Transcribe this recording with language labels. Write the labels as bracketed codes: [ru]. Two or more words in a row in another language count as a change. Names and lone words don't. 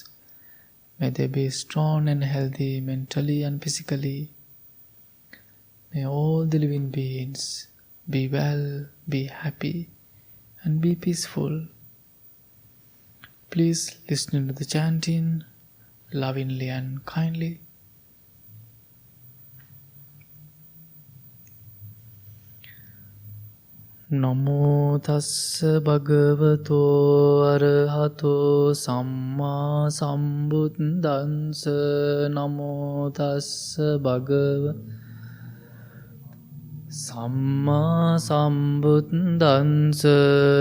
[en] May they be strong and healthy mentally and physically. May all the living beings be well, be happy, and be peaceful. Please listen to the chanting lovingly and kindly. [pi] Namo tassa bhagavato arahato samma sambuddhassa. Namo tassa bhagavato samma sambuddhassa.